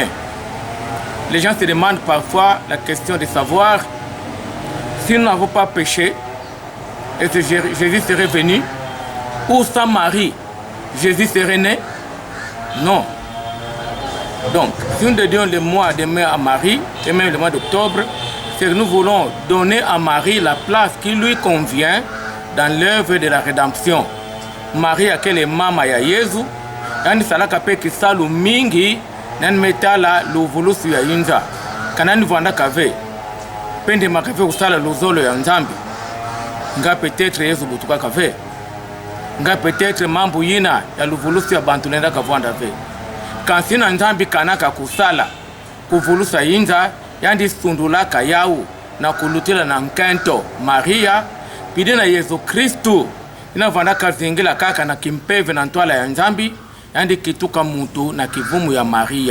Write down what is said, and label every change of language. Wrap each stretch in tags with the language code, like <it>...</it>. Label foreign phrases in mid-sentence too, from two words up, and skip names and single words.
<fr>Les gens se demandent parfois la question de savoir si nous n'avons pas péché et que Jésus serait venu, ou sans Marie, Jésus serait né. Non. Donc, si nous dédions le mois de mai à Marie et même le mois d'octobre, c'est que nous voulons donner à Marie la place qui lui convient dans l'œuvre de la rédemption.</fr> <ktu>Marie akele mama ya Yesu, yani salaka pe kisalu mingi, nan metala luvulusu ya inza. Kanani vanda kave, pende makave usala luzolo ya nzambi. Nga peut-être Yesu butuka kave. Nga peut-être mambu yina ya luvulusu ya bantu nenda kavanda ve. Kansina nzambi kanaka kusala, kuvulusa inza, yandi sundulaka yau, na kulutila na nkento Maria, pide na Yesu Kristu, ina vanda kazingila kaka na kimpeve na ntwala ya nzambi, yandi kituka mutu na kivumu ya Maria.</ktu>